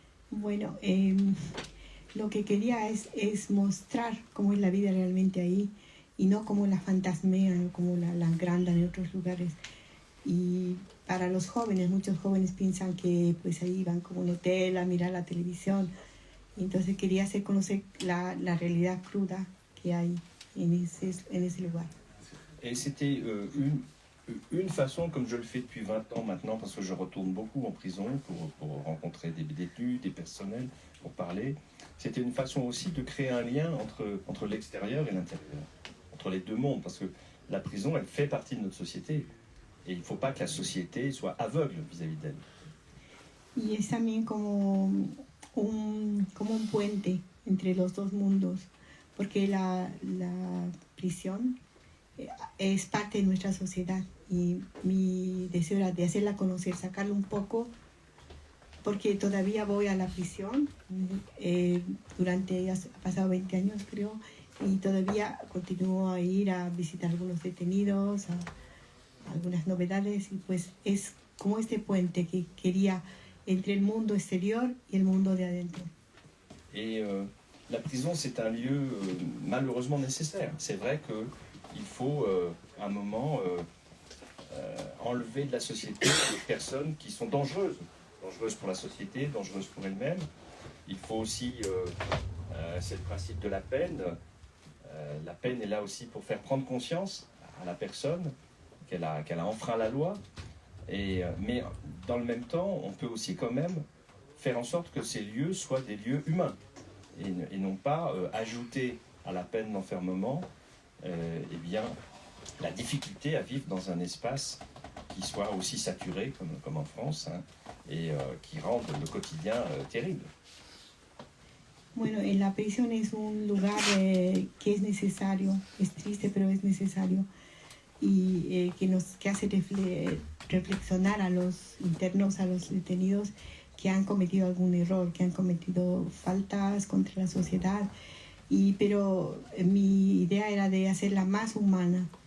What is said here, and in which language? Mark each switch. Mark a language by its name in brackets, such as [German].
[Spanish] Bueno, lo que quería es mostrar cómo es la vida realmente ahí y no como la fantasmean, como la agrandan en otros lugares. Y para los jóvenes, muchos jóvenes piensan que pues ahí van como un hotel a mirar la televisión. Entonces quería hacer conocer la realidad cruda que hay en ese lugar. [French] Et c'était une façon, comme je le fais depuis 20 ans maintenant, parce que je retourne beaucoup en prison pour rencontrer des détenus, des personnels, pour parler, c'était une façon aussi de créer un lien entre l'extérieur et l'intérieur, entre les deux mondes, parce que la prison, elle fait partie de notre société. Et il ne faut pas que la société soit aveugle vis-à-vis d'elle. [Spanish] Y es también como un puente entre los dos mundos, porque prisión es parte de nuestra sociedad y mi deseo era de hacerla conocer, sacarla un poco, porque todavía voy a la prisión, ha pasado 20 años creo, y todavía continúo a ir a visitar a algunos detenidos, a algunas novedades, y pues es como este puente que quería entre el mundo exterior y el mundo de adentro. [French] Et la prison, c'est un lieu malheureusement nécessaire. C'est vrai qu'il faut à un moment enlever de la société des personnes qui sont dangereuses pour la société, dangereuses pour elles-mêmes. Il faut aussi, c'est le principe de la peine. La peine est là aussi pour faire prendre conscience à la personne qu'elle a enfreint la loi. Mais dans le même temps, on peut aussi quand même faire en sorte que ces lieux soient des lieux humains et non pas ajouter à la peine d'enfermement eh bien, la difficulté à vivre dans un espace qui soit aussi saturé comme en France, hein, et qui rende le quotidien terrible. [Spanish] Bueno, en la prisión es un lugar que es necesario, es triste pero es necesario, y que hace reflexionar a los internos, a los detenidos que han cometido algún error, que han cometido faltas contra la sociedad, pero mi idea era de hacerla más humana.